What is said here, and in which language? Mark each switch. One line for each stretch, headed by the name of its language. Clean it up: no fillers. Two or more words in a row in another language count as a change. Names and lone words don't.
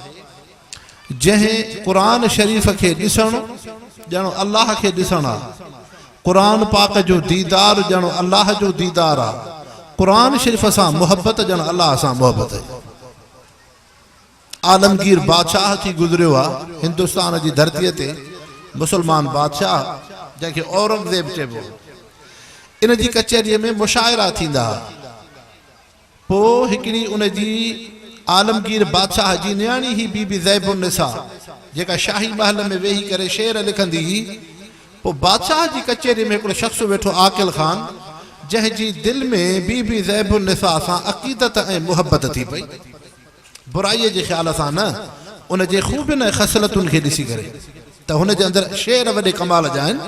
Sindhi: جہیں قرآن شریف کے ڈسن جانو اللہ کے ڈسنا قرآن پاک جو دیدار جانو اللہ جو دیدار آ قرآن شریف سا محبت جن اللہ سا محبت ہے عالمگیر بادشاہ تھی گزریو ہندوستان جی دھرتی تے مسلمان بادشاہ جن کے اورنگزیب چیبو ان جی کچہری میں مشاعرہ تھیندا पोइ हिकिड़ी उन जी आलमगीर बादशाह जी नियाणी ही बीबी ज़ैबुन्निसा जेका शाही महल में वेही करे शेर लिखंदी हुई। पोइ बादशाह जी कचहरी में हिकिड़ो शख़्स वेठो आकिल ख़ान, जंहिंजी दिलि में बीबी ज़ैबुन्निसा सां अक़ीदत ऐं मुहबत थी पई, बुराईअ जे ख़्याल सां न, उन जे ख़ूबियुनि ऐं ख़सलतुनि खे ॾिसी करे त हुन जे अंदरि शेर वॾे कमाल जा आहिनि।